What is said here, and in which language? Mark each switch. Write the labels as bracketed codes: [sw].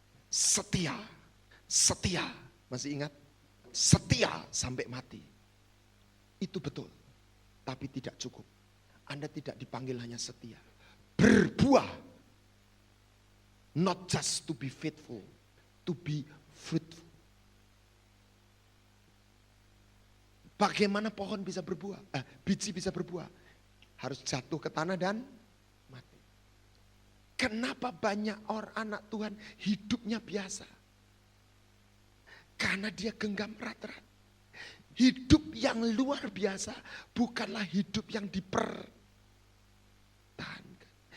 [id] Setia, setia, masih ingat? Setia sampai mati. Itu betul, tapi tidak cukup. Anda tidak dipanggil hanya setia, berbuah. [en] Not just to be faithful, to be fruitful. [id] Bagaimana pohon bisa berbuah? Biji bisa berbuah? Harus jatuh ke tanah dan mati. Kenapa banyak orang anak Tuhan hidupnya biasa? Karena dia genggam erat-erat. Hidup yang luar biasa bukanlah hidup yang dipertahankan.